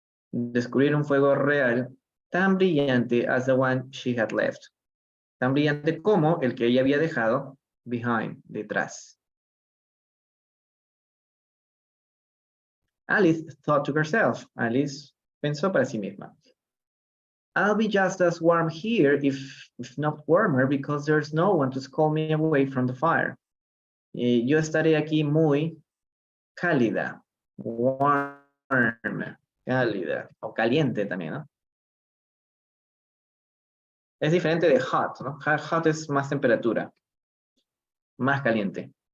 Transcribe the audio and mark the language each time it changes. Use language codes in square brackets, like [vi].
[es] Descubrir un fuego real tan brillante as the one she had left. Tan brillante como el que ella había dejado behind, detrás. [en] Alice thought to herself. [es] Alice pensó para sí misma. [en] I'll be just as warm here, if not warmer, because there's no one to scold me away from the fire. [es] Yo estaré aquí muy cálida, warm, cálida, o caliente también, ¿no? Es diferente de hot, ¿no? Hot es más temperatura, más caliente.